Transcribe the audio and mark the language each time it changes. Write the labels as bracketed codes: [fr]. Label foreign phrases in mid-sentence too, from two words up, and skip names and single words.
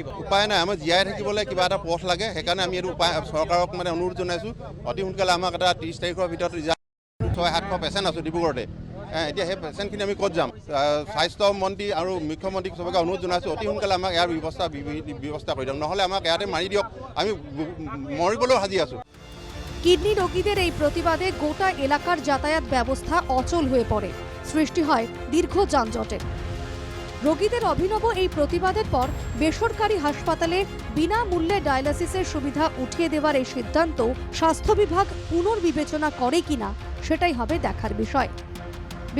[as] উপায় নাই, আমাৰ জীয়াই থাকিবলৈ কিবা এটা পথ লাগে। সেইকাৰণে আমি এইটো উপায় চৰকাৰক মানে অনুৰোধ জনাইছোঁ, অতি সোনকালে আমাক এটা 30 তাৰিখৰ ভিতৰত 600-700 পেচেণ্ট আছোঁ ডিব্ৰুগড়তে। এতিয়া সেই পেচেণ্টখিনি আমি ক'ত যাম? স্বাস্থ্যমন্ত্ৰী আৰু মুখ্যমন্ত্ৰীক চবকে অনুৰোধ জনাইছোঁ, অতি সোনকালে আমাক ইয়াৰ ব্যৱস্থা কৰি দিয়ক, নহ'লে আমাক ইয়াতে মাৰি দিয়ক, আমি মৰিবলৈ সাজি আছোঁ। [bn] কিডনি রোগীদের এই প্রতিবাদে গোটা এলাকার যাতায়াত ব্যবস্থা অচল হয়ে পড়ে, সৃষ্টি হয় দীর্ঘ যানজটের। রোগীদের অভিনব এই প্রতিবাদের পর বেসরকারি হাসপাতালে বিনামূল্যে ডায়ালিসিসের সুবিধা উঠিয়ে দেওয়ার এই সিদ্ধান্ত স্বাস্থ্য বিভাগ পুনর্বিবেচনা করে কিনা সেটাই হবে দেখার বিষয়।